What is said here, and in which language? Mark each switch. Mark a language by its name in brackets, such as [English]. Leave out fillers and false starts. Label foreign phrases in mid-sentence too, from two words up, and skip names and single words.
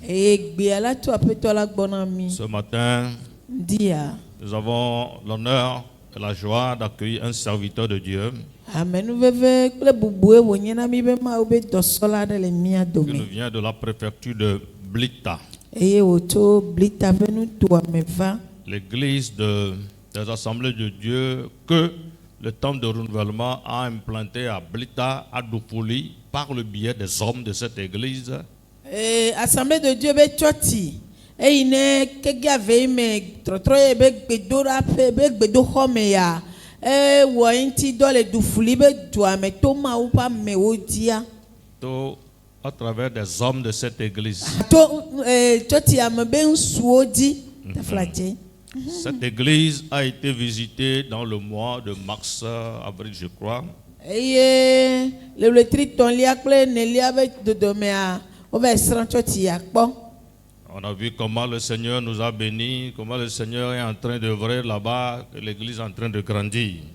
[French] Ce matin, nous avons l'honneur et la joie d'accueillir un serviteur de Dieu qui nous vient de la préfecture de Blita. L'église des assemblées de Dieu que le temple de renouvellement a implanté à Blita, à Doupouli, par le biais des hommes de cette église. [Ewe] Assemblée de Dieu be choti. Ne kegave me trotroye be gbedora pe be gbedoxɔme ya. Wɔ ŋuti dɔ le Doupouli be dua me to mawu ƒe amewo dzia. [French] To à travers des hommes de cette église. Cette église a été visitée dans le mois de mars, avril, je crois. On a vu comment le Seigneur nous a bénis, comment le Seigneur est en train d'œuvrer là-bas, que l'église est en train de grandir.